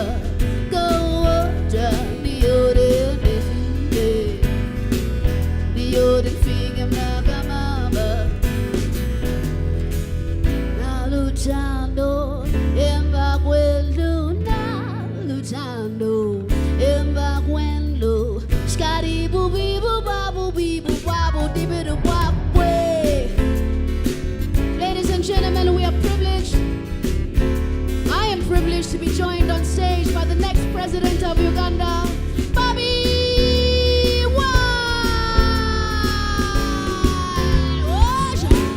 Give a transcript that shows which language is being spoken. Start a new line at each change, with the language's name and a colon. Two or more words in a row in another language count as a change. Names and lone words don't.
Xhosa: Kodwa ndiyode ndifike, ndiyode ndifike mnakamama. Naluthando emva kwendlu, naluthando emva kwendlu. Skadibu bibu babu bibu babu dibidu babwe.
English: Ladies and gentlemen, we are privileged. I am privileged to be joined on stage by the next president of Uganda, Bobby Wine.